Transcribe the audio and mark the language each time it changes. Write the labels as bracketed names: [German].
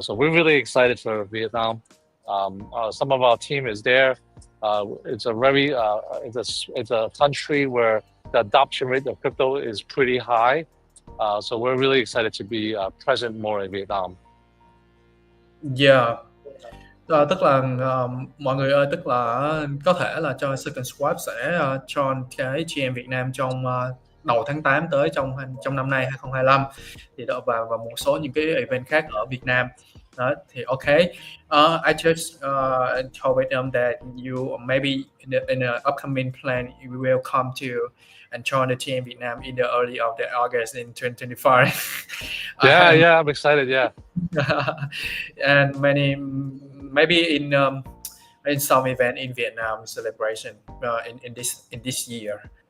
[English] So we're really excited for Vietnam. Some of our team is there. It's a very it's a country where the adoption rate of crypto is pretty high. So we're really excited to be present more in Vietnam. Yeah. [Vietnamese] Tức là mọi người ơi, tức là có thể là cho SecondSwap sẽ join cái GM Việt Nam trong đầu tháng 8 tới, trong năm nay 2025 thì đó, và một số những cái event khác ở Việt Nam. Đó, thì okay. [English] I just told them that you maybe in the upcoming plan you will come to and join the GM Vietnam in the early of the August in 2025. Yeah, I'm excited. Yeah. And maybe in some event in Vietnam celebration in this year.